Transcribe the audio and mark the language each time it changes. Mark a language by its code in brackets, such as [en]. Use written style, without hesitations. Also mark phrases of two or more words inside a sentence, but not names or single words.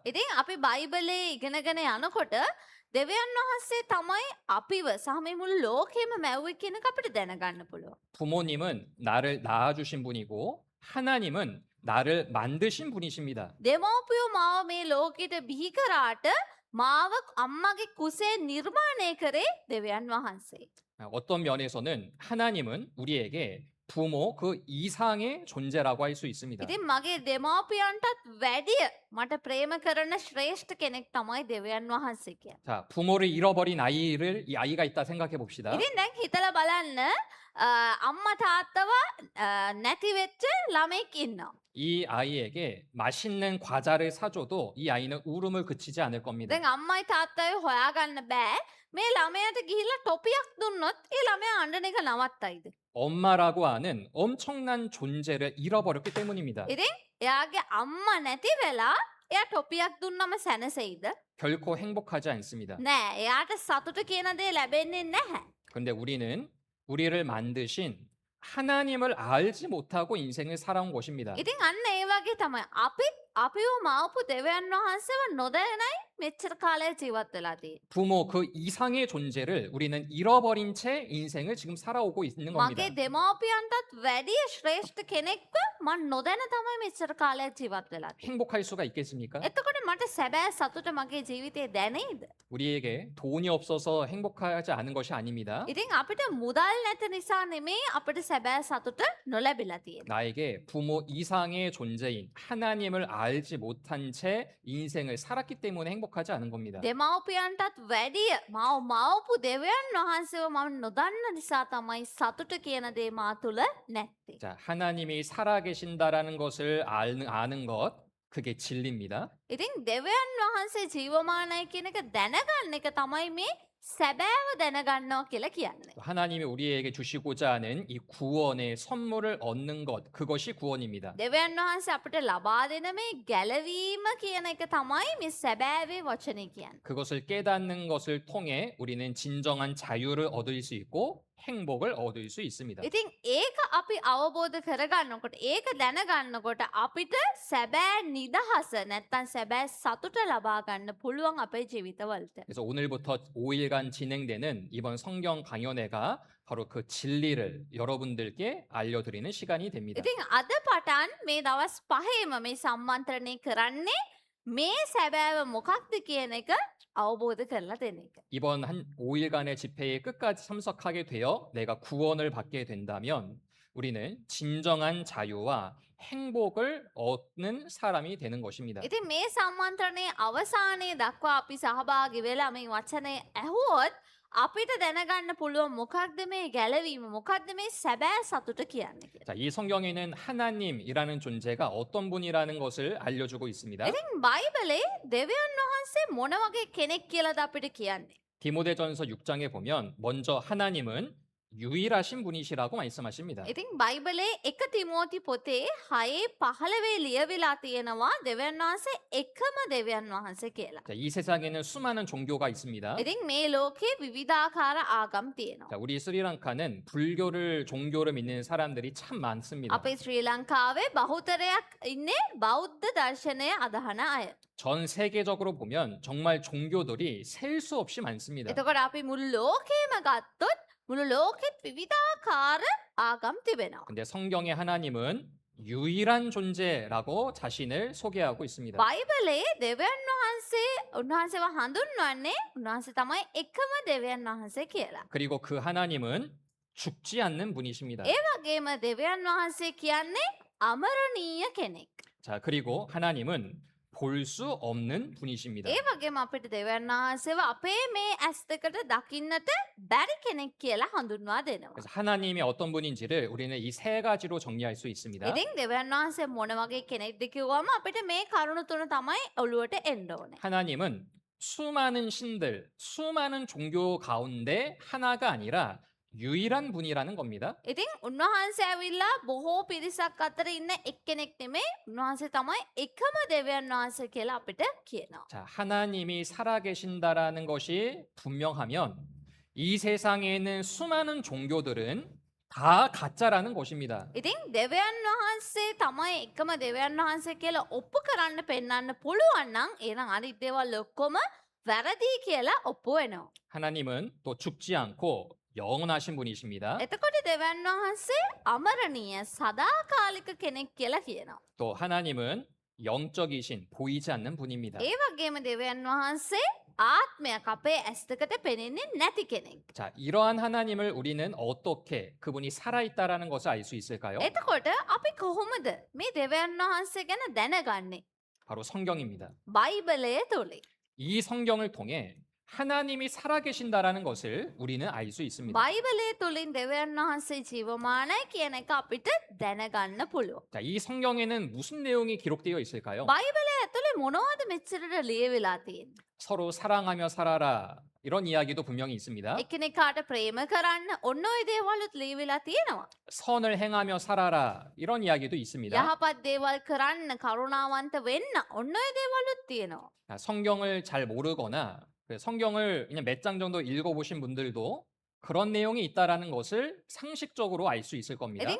[si] ඉතින් අපි බයිබලේ ඉගෙනගෙන යනකොට දෙවියන් වහන්සේ තමයි අපිව සහ මේ මුළු ලෝකෙම මැව්වේ කියන එක අපිට දැනගන්න පුළුවන්. [ko] 부모님은 나를 낳아주신 분이고 하나님은 나를 만드신 분이십니다. [si] දෙමෝපියෝ මාව මේ ලෝකෙට බිහි කරාට මාව අම්මගේ කුසේ නිර්මාණය කරේ දෙවියන් වහන්සේ. [ko] 어떤 면에서는 하나님은 우리에게 부모 그 이상의 존재라고 할 수 있습니다. [si] ඉතින් මගේ දෙමෝපියන්ටත් වැඩිය මට ප්‍රේම කරන ශ්‍රේෂ්ඨ කෙනෙක් තමයි දෙවියන් වහන්සේ කියන්නේ. [ko] 자, 부모를 잃어버린 이 아이가 있다 생각해 봅시다. [si] ඉතින් දැන් හිතලා බලන්න අම්මා තාත්තව නැති වෙච්ච ළමෙක් ඉන්නවා. [ko] 이 아이에게 맛있는 과자를 사줘도 이 아이는 울음을 그치지 않을 겁니다. [si] දැන් අම්මයි තාත්තයි හොයාගන්න බෑ. මේ ළමයාට ගිහිල්ලා ටොපියක් දුන්නොත් ඒ ළමයා අඬන එක නවත්තයිද? [ko] 엄마라고 하는 엄청난 존재를 잃어버렸기 때문입니다. [si] ඉතින් එයාගේ අම්මා නැති වෙලා එයා ටොපියක් දුන්නම සැනසෙයිද? [ko] 결코 행복하지 않습니다. [si] නෑ. එයාට සතුට කියන දේ ලැබෙන්නේ නැහැ. [ko] 그런데 우리는 우리를 만드신 하나님을 알지 못하고 인생을 살아온 것입니다. [si] ඉතින් අන්න ඒ වගේ තමයි අපිව මවපු දෙවියන් වහන්සේව නොදැනයි මෙච්චර කාලයක් ජීවත් වෙලා තියෙන්නේ. [ko] 부모 그 이상의 존재를 우리는 잃어버린 채 인생을 지금 살아오고 있는 겁니다. [si] මගේ දෙමව්පියන්ටත් වැඩිය ශ්‍රේෂ්ඨ කෙනෙක්ව මම නොදැන තමයි මෙච්චර කාලයක් ජීවත් වෙලා තියෙන්නේ. [ko] 행복할 수가 있겠습니까? [si] එතකොට මට සැබෑ සතුට මගේ ජීවිතේ දැනෙයිද? [ko] 우리에게 돈이 없어서 행복하지 않은 것이 아닙니다. [si] ඉතින් අපිට මුදල් නැති නිසා නෙමෙයි අපිට සැබෑ සතුට නොලැබිලා තියෙන්නේ. [ko] 나에게 부모 이상의 존재인 하나님을 알지 못한 채 인생을 살았기 때문에 행복하지 않은 겁니다. [si] දෙමව්පියන්ටත් වැඩිය මවපු දෙවියන් වහන්සේව මම නොදන්න නිසා තමයි සතුට කියන දේ මා තුළ නැත්තේ. [ko] 자, 하나님이 살아계신다라는 것을 아는 것, 그게 진리입니다. [si] ඉතින් දෙවියන් වහන්සේ ජීවමානයි කියන එක දැනගන්න එක තමයි මේ සැබෑව දැනගන්නවා කියලා කියන්නේ. [ko] 하나님이 우리에게 주시고자 하는 이 구원의 선물을 얻는 것, 그것이 구원입니다. [si] දෙවියන් වහන්සේ අපිට ලබා දෙන මේ ගැලවීම කියන එක තමයි මේ සැබෑවේ වචනේ කියන්නේ. [ko] 그것을 깨닫는 것을 통해 우리는 진정한 자유를 얻을 수 있고 행복을 얻을 수 있습니다. [si] ඉතින් ඒක අපි අවබෝධ කරගන්නකොට ඒක දැනගන්නකොට අපිට සැබෑ නිදහස නැත්තම් සැබෑ සතුට ලබා ගන්න පුළුවන් අපේ ජීවිතවලට. [ko] 그래서 오늘부터 5일간 진행되는 이번 성경 강연회가 바로 그 진리를 여러분들께 알려드리는 시간이 됩니다. [si] ඉතින් අද පටන් මේ දවස් 5ේම මේ සම්මන්ත්‍රණය කරන්නේ මේ සැබෑව මොකක්ද කියන එක අවබෝධ කරලා දෙන එක. [ko] 이번 한 5일간의 집회에 끝까지 참석하게 되어 내가 구원을 받게 된다면 우리는 진정한 자유와 행복을 얻는 사람이 되는 것입니다. [si] ඉතින් මේ සම්මන්ත්‍රණයේ අවසානයේ දක්වා අපි සහභාගී වෙලා මේ වචනේ ඇහුවොත් අපිට දැනගන්න පුළුවන් මොකක්ද මේ ගැලවීම මොකක්ද මේ සැබෑ සතුට කියන්නේ කියලා. [ko] 자, 이 성경에는 하나님이라는 존재가 어떤 분이라는 것을 알려주고 있습니다. [si] ඉතින් බයිබලේ දෙවියන් වහන්සේ මොන වගේ කෙනෙක් කියලාද අපිට කියන්නේ? [ko] 디모데전서 6장에 보면 먼저 하나님은 유일하신 분이시라고 말씀하십니다. [si] ඉතින් බයිබලේ 1 තිමෝති පොතේ 6:15 ලියවිලා තියෙනවා දෙවියන් වහන්සේ එකම දෙවියන් වහන්සේ කියලා. [ko] 자, 이 세상에는 수많은 종교가 있습니다. [si] ඉතින් මේ ලෝකේ විවිධාකාර ආගම් තියෙනවා. [ko] 자, 우리 스리랑카는 불교를 종교를 믿는 사람들이 참 많습니다. [si] අපේ ශ්‍රී ලංකාවේ බහුතරයක් ඉන්නේ බෞද්ධ දර්ශනය අදහන අය. [ko] 전 세계적으로 보면 정말 종교들이 셀 수 없이 많습니다. [si] එතකොට අපි මුළු ලෝකෙම ගත්තොත් මුළු ලෝකෙත් විවිධාකාර ආගම් තිබෙනවා. [ko] 근데 성경의 하나님은 유일한 존재라고 자신을 소개하고 있습니다. [si] බයිබලේ දෙවියන් වහන්සේ උන්වහන්සේව හඳුන්වන්නේ උන්වහන්සේ තමයි එකම දෙවියන් වහන්සේ කියලා. [ko] 그리고 그 하나님은 죽지 않는 분이십니다. [si] ඒ වගේම දෙවියන් වහන්සේ කියන්නේ අමරණීය කෙනෙක්. [ko] 자, 그리고 하나님은 볼 수 없는 분이십니다. [si] ඒ වගේම අපිට දෙවියන් වහන්සේව අපේ මේ ඇස් දෙකට දකින්නට බැරි කෙනෙක් කියලා හඳුන්වා දෙනවා. [ko] 그래서 하나님이 어떤 분인지를 우리는 이 세 가지로 정리할 수 있습니다. [si] ඉතින් දෙවියන් වහන්සේ මොන වගේ කෙනෙක්ද කිව්වම අපිට මේ කරුණු තුන තමයි ඔළුවට එන්න ඕනේ. [ko] 하나님은 수많은 신들, 수많은 종교 가운데 하나가 아니라 유일한 분이라는 겁니다. [si] ඉතින් උන්වහන්සේ ඇවිල්ලා බොහෝ පිරිසක් අතර ඉන්න එක්කෙනෙක් නෙමෙයි උන්වහන්සේ තමයි එකම දෙවියන් වහන්සේ කියලා අපිට කියනවා. [ko] 자, 하나님이 살아계신다라는 것이 분명하면 이 세상에 있는 수많은 종교들은 다 가짜라는 것입니다. [si] ඉතින් දෙවියන් වහන්සේ තමයි එකම දෙවියන් වහන්සේ කියලා ඔප්පු කරන්න පෙන්වන්න පුළුවන් නම් එහෙනම් අනිත් දේවල් ඔක්කොම වැරදි කියලා ඔප්පු වෙනවා. [ko] 하나님은 또 죽지 않고 영원하신 분이십니다. [si] එතකොට දෙවියන් වහන්සේ අමරණීය සදාකාලික කෙනෙක් කියලා කියනවා. [ko] 또 하나님은 영적이신 보이지 않는 분입니다. [si] ඒ වගේම දෙවියන් වහන්සේ ආත්මයක් අපේ ඇස් දෙකට පෙනෙන්නේ නැති කෙනෙක්. [ko] 자, 이러한 하나님을 우리는 어떻게 그분이 살아있다라는 것을 알 수 있을까요? [si] එතකොට අපි කොහොමද මේ දෙවියන් වහන්සේ ගැන දැනගන්නේ? [ko] 바로 성경입니다. [si] බයිබලය තුලින්. [ko] 이 성경을 통해 하나님이 살아계신다라는 것을 우리는 알 수 있습니다. [si] බයිබලය තුලින් දෙවියන් වහන්සේ ජීවමානයි කියන එක අපිට දැනගන්න පුළුවන්. [ko] 자, 이 성경에는 무슨 내용이 기록되어 있을까요? [si] බයිබලය ඇතුලේ මොනවද මෙච්චරට ලියවිලා තියෙන්නේ? [ko] 서로 사랑하며 살아라. 이런 이야기도 분명히 있습니다. [si] එකිනෙකාට ප්‍රේම කරන්න ඔන්න ඔය දේවලුත් ලියවිලා තියෙනවා. [ko] 선을 행하며 살아라. 이런 이야기도 있습니다. [si] යහපත් දේවල් කරන්න කරුණාවන්ත වෙන්න ඔන්න ඔය දේවලුත් තියෙනවා. [ko] 아, 성경을 잘 모르거나 성경을 그냥 몇 장 정도 읽어보신 분들도 그런 내용이 있다라는 것을 상식적으로 알 수 있을 겁니다.